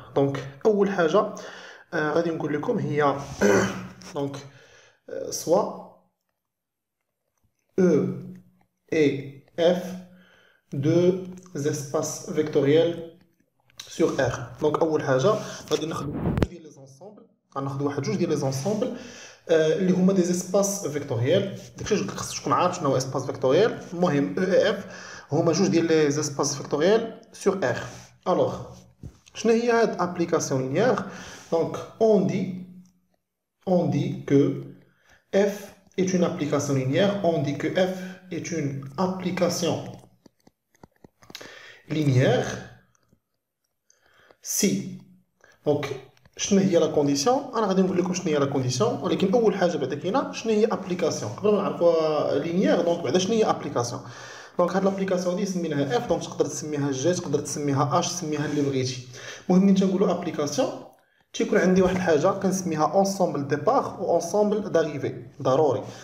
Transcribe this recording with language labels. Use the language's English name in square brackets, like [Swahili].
[Arabic] دونك اول حاجه غادي نقول لكم هي دونك سوا [French] E et F deux espaces vectoriels sur R. [Arabic] دونك اول حاجه غادي ناخذ جوج ديال لي زونسومبل، غناخذ واحد جوج ديال لي زونسومبل اللي هما دي اسباس فيكتوريال. داكشي خصك تكون عارف شنو هو اسباس فيكتوريال. المهم او اي اف هما جوج ديال لي اسباس فيكتوريال سور ار. الوغ شنو هي هاد ابليكاسيون لينيير؟ دونك [French] on dit que f est une application linéaire. On dit que f est une application linéaire si. [Arabic] دونك شنو هي لا كونديسيون؟ انا غادي نقول لكم شنو هي لا كونديسيون، ولكن اول حاجه بعدا كاينه شنو هي ابليكاسيون قبل ما نعرفوا لينيير. دونك بعدا شنو هي ابليكاسيون؟ دونك هاد لابليكاسيون دي سميناها اف، دونك تقدر تسميها جي، تقدر تسميها اش، تسميها اللي بغيتي. المهم ملي تنقولوا ابليكاسيون تيكون عندي واحد الحاجه كنسميها اونسومبل ديبار و اونسومبل داريفي ضروري.